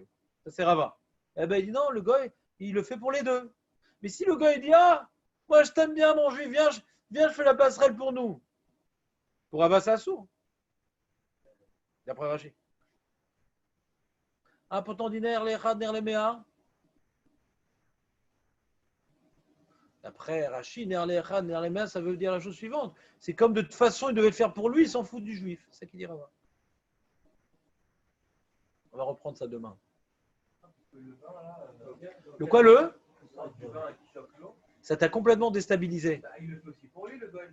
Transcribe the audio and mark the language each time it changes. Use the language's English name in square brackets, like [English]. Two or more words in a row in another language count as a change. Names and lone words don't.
[French] Ça, c'est Rava. Eh ben, il dit non, le goy, il le fait pour les deux. Mais si le goy dit, ah, moi je t'aime bien, mon juif, viens, je fais la passerelle pour nous. Pour Rava, c'est assourd. D'après Rashi. Ah, pourtant, dit [Hebrew] נר לאחד נר למאה. [French] D'après Rashi, [Hebrew] נר לאחד נר למאה, [French] ça veut dire la chose suivante. C'est comme de toute façon, il devait le faire pour lui, il s'en fout du juif. C'est ça qu'il dit Rava. On va reprendre ça demain. Le quoi, le? Ça t'a complètement déstabilisé. Il le fait aussi pour lui, le goy.